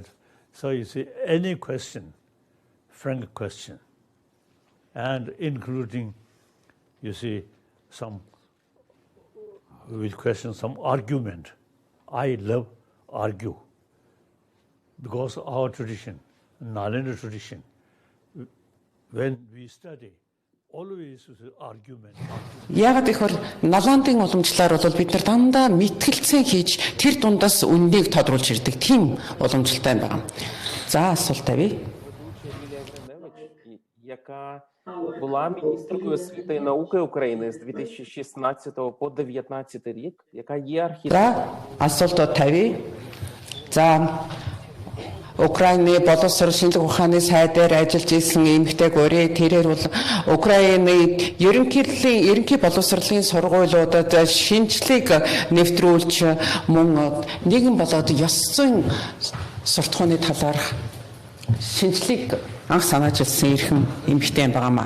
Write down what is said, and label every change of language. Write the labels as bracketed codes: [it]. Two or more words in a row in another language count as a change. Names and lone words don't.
[en] So you see, any question, frank question, and including, you see, some argument. I love argue. Because our tradition, Nalanda tradition, when we study, [mn] Яагаад гэхээр налаандын уламжлалаар бол бид нар дандаа мэтгэлцээ хийж тэр дундаас үннийг тодруулж ирдэг тийм уламжлалтай байна. За асуулт тавь. [uk] Яка була міністеркою освіти і науки України з 2016 по 2019 рік, яка є архітектором. [mn] Асуулт тавь. За Украйны боловсруулах шинжлэх ухааны сайдаар ажиллаж исэн эмэгтэй гурий тэрээр бол Украйны ерөнхий боловсруулалтын сургуулиудад шинжлэх нэвтрүүлж мөн нийгэм болоод ёс зүйн суртахууны талаар шинжлэх анх санаачилсан эрхэм эмэгтэй байгаамаа.